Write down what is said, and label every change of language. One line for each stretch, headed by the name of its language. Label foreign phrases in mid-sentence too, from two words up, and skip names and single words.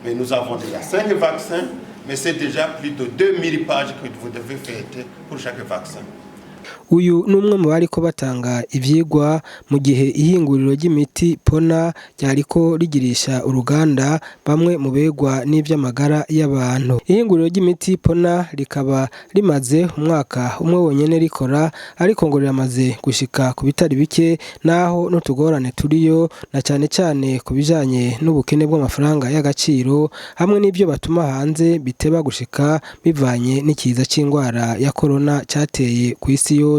French: nous avons déjà 5 vaccins, mais c'est déjà plus de 2000 pages que vous devez faire pour chaque vaccin.
Rundi: Uyu numwe mu bariko batanga ivyigwa mu gihe ihinguriro ry'imiti Pona ryariko rigirisha uruganda bamwe mu begwa n'ivy'amagara y'abantu. Ihinguriro ry'imiti Pona rikaba rimaze umwaka umwe wonyene rikora, ariko ngo riramaze gushika ku bitari bike naho n'utugorane turiyo, na cane cane ku bijanye n'ubukene bw'amafaranga y'agaciro hamwe n'ivyo batuma hanze biteba gushika bivanye n'ikiza c'ingwara ya corona cateye kw'isi yose.